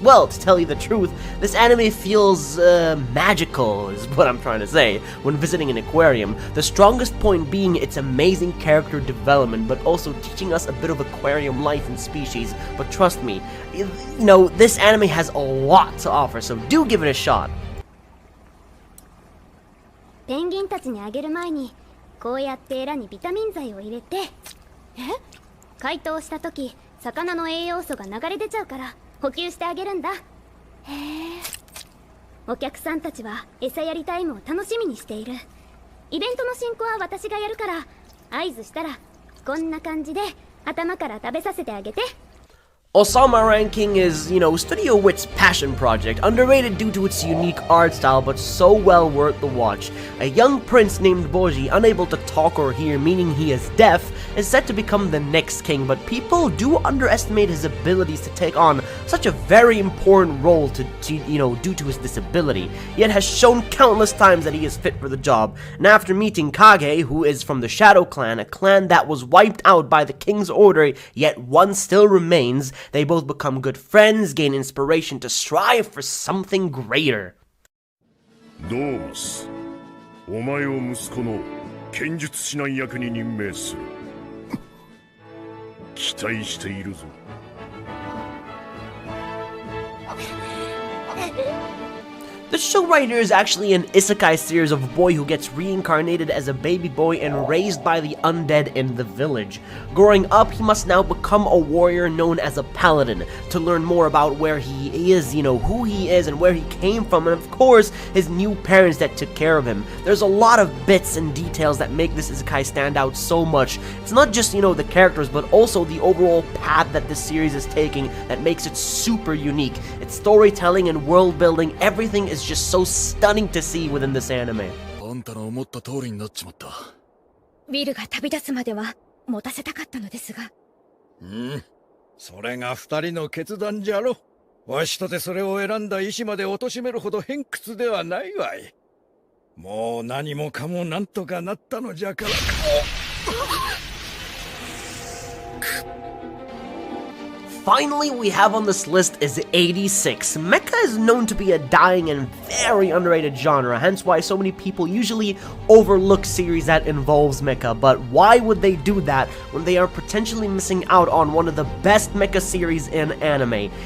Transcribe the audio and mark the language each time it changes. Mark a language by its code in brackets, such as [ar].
[en] Well, to tell you the truth, this anime feels magical, is what I'm trying to say, when visiting an aquarium. The strongest point being its amazing character development, but also teaching us a bit of aquarium life and species. But trust me, you know, this anime has a lot to offer, so do give it a shot. [ja] ペンギンたちにあげる前にこうやってエラにビタミン剤を入れて、解凍した時魚の栄養素が流れ出ちゃうから補給してあげるんだ。へえ。お客さんたちは餌やりタイムを楽しみにしている。イベントの進行は私がやるから合図したらこんな感じで頭から食べさせてあげて。 [en] Osama Ranking is, you know, Studio Wit's passion project, underrated due to its unique art style, but so well worth the watch. A young prince named Boji, unable to talk or hear, meaning he is deaf, is set to become the next king, but people do underestimate his abilities to take on such a very important role to you know, due to his disability, yet has shown countless times that he is fit for the job. And after meeting Kage, who is from the Shadow Clan, a clan that was wiped out by the king's order, yet one still remains, they both become good friends, gain inspiration to strive for something greater. [ja] ドーマス、お前を息子の剣術指南役に任命する。期待しているぞ。 [en] The show right here is actually an isekai series of a boy who gets reincarnated as a baby boy and raised by the undead in the village. Growing up, he must now become a warrior known as a paladin to learn more about where he is, who he is and where he came from, and of course, his new parents that took care of him. There's a lot of bits and details that make this isekai stand out so much. It's not just, the characters, but also the overall path that this series is taking that makes it super unique. Its storytelling and world building, everything is just so stunning to see within this anime. [ja] あんたの思った通りになっちまった。ウィルが旅立つまでは持たせたかったのですが。それが二人の決断じゃろ。わしとてそれを選んだ意志まで貶めるほど偏屈ではないわい。もう何もかもなんとかなったのじゃから。 [en] Finally, we have on this list is 86. Mecha is known to be a dying and very underrated genre, hence why so many people usually overlook series that involves mecha. But why would they do that when they are potentially missing out on one of the best mecha series in anime?